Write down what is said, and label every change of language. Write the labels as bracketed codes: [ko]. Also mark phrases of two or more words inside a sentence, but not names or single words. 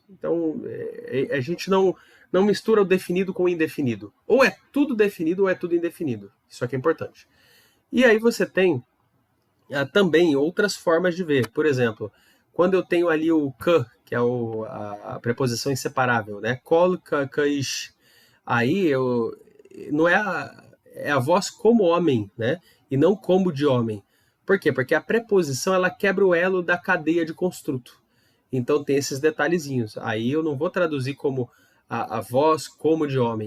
[pt] Então, a gente não mistura o definido com o indefinido. Ou é tudo definido ou é tudo indefinido. Isso aqui é importante. E aí você tem também outras formas de ver. Por exemplo, quando eu tenho ali o k, que é a preposição inseparável, né? [he] קול, כ, איש. [pt] Aí não é a voz como homem, né? E não como de homem. Por quê? Porque a preposição ela quebra o elo da cadeia de construto. Então tem esses detalhezinhos. Aí eu não vou traduzir como a voz como de homem.